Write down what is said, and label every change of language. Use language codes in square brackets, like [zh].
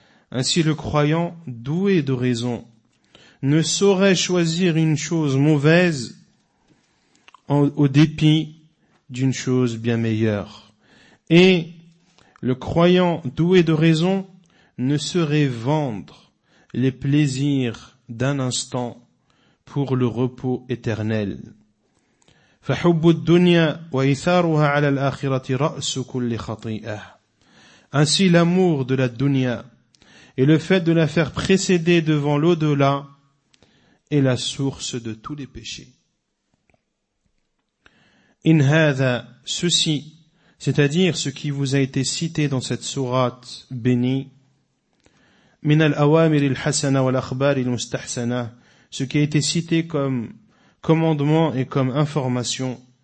[fr] Ainsi le croyant, doué de raison, ne saurait choisir une chose mauvaise au dépit d'une chose bien meilleure. Et le croyant doué de raison ne saurait vendre les plaisirs d'un instant pour le repos éternel. [ar] فحب الدنيا وإثارها على الآخرة رأس كل خطيئة. [fr] Ainsi l'amour de la dunya et le fait de la faire précéder devant l'au-delà est la source de tous les péchés. [ar] إن هذا [fr] ceci, c'est-à-dire ce qui vous a été cité dans cette sourate bénie, [ar] من الأوامر الحسنة والأخبار المستحسنة, [fr] ce qui a été cité comme commandement et comme information,